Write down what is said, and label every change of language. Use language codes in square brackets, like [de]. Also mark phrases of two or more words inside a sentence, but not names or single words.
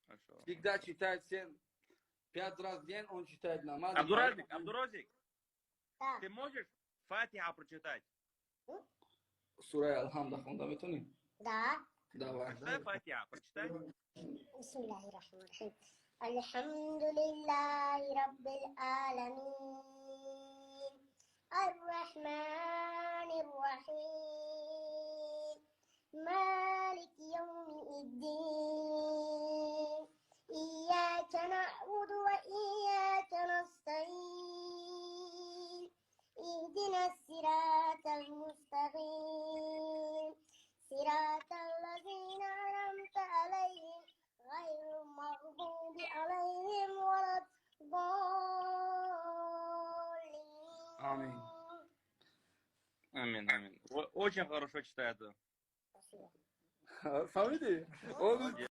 [ru] Всегда читает 5 раз в день, он читает намаз. Абдуразик, Да. ты можешь Фатиха прочитать? [tg] Сура Алхамда хунда метуни? [ru] Да. Давай. Прочитай Фатиха, прочитай. [ar] بسم الله الرحمن الرحيم الحمد لله رب العالمين الرحمن الرحيم مالك يوم الدين إياك نعبد وإياك نستعين اهدنا الصراط المستقيم صراط الذين أنعمت عليهم غير المغضوب عليهم ولا الضالين. [ru] Аминь. Аминь. Очень хорошо читает. Спасибо. Смотрите, он